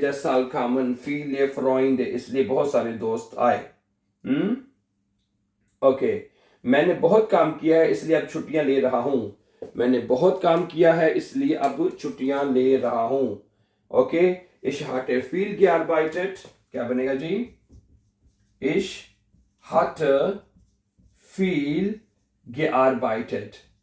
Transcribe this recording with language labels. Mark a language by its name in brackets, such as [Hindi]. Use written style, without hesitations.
[German] deshalb kamen viele Freunde. [Hindi] इसलिए बहुत सारे दोस्त आए. ओके. मैंने बहुत काम किया है इसलिए अब छुट्टियां ले रहा हूं. मैंने बहुत काम किया है इसलिए अब छुट्टियां ले रहा हूं. Okay. [German] Ich hatte viel gearbeitet. [Hindi] क्या बनेगा जी? [German] Ich hatte viel gearbeitet.